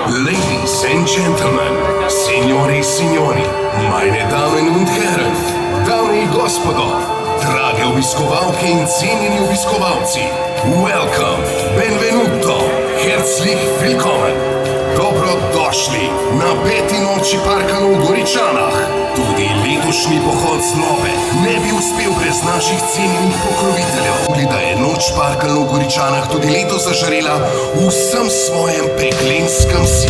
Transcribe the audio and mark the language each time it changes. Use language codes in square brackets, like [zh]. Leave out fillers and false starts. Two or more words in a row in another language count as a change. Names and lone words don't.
[en] Ladies and gentlemen, [it] signori, signori, [de] meine Damen und Herren, [sl] dame in gospodo, drage obiskovalke in cenjeni obiskovalci, [en] welcome, [de] benvenuto, herzlich willkommen, [sl] dobrodošli na peti noči Parkana v Goričanah. Tudi letošnji pohod zlobe ne bi uspel brez naših cenjenih pokroviteljev. Da je noč Parkana v Goričanah tudi letos zažarela v vsem svojem peklenskem